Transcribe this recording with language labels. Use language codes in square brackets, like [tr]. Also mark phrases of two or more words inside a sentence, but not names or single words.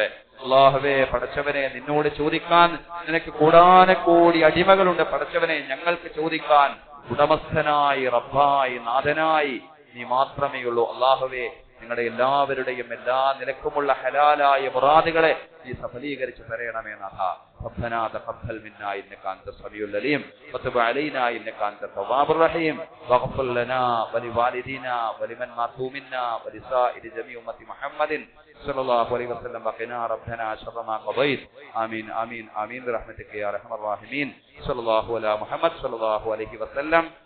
[ml] അല്ലാഹുവേ, പടച്ചവനെ, നിന്നോട് ചോദിക്കാൻ നിനക്ക് കൂടാനക്കോടി അടിമകളുണ്ട് പടച്ചവനെ. ഞങ്ങൾക്ക് ചോദിക്കാൻ ഉടമസ്ഥനായി, റബ്ബായി, നാഥനായി നീ മാത്രമേ ഉള്ളൂ. അല്ലാഹുവേ, നിങ്ങളുടെ എല്ലാവരുടെയും എല്ലാ നിലക്കുമുള്ള ഹലാലായ മുറാദുകളെ നീ സഫലീകരിച്ചു തരയണമേ നാഥ. [ar] ربنا تقبل منا انك انت السميع العليم وتب علينا انك انت التواب الرحيم واغفر لنا ولوالدينا ولمن ماتوا منا ولسائر جميع امه محمد صلى الله عليه وسلم وقنا ربنا شر ما قضيت. آمين آمين آمين برحمتك يا ارحم الراحمين. صلى الله على محمد صلى الله عليه وسلم.